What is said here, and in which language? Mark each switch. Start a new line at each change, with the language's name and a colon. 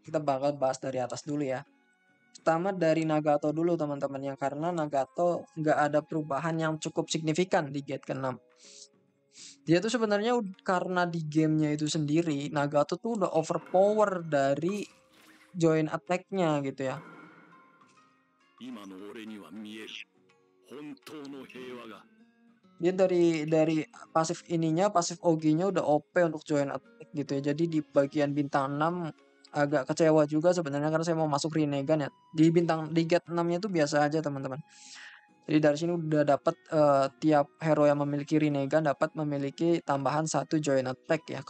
Indonesian: Kita bakal bahas dari atas dulu ya. Pertama dari Nagato dulu teman-teman ya, karena Nagato nggak ada perubahan yang cukup signifikan di get ke-6. Dia tuh sebenarnya karena di gamenya itu sendiri Nagato tuh udah overpower dari join attack-nya gitu ya.
Japanese: 今の俺には見える本当の平和が
Indonesian: Dia dari pasif ininya, pasif OG-nya udah OP untuk join attack gitu ya. Jadi di bagian bintang 6 agak kecewa juga sebenarnya karena saya mau masuk Rinnegan ya. Di get 6-nya tuh biasa aja teman-teman. Jadi dari sini udah dapat tiap hero yang memiliki Rinnegan dapat memiliki tambahan 1 join attack ya.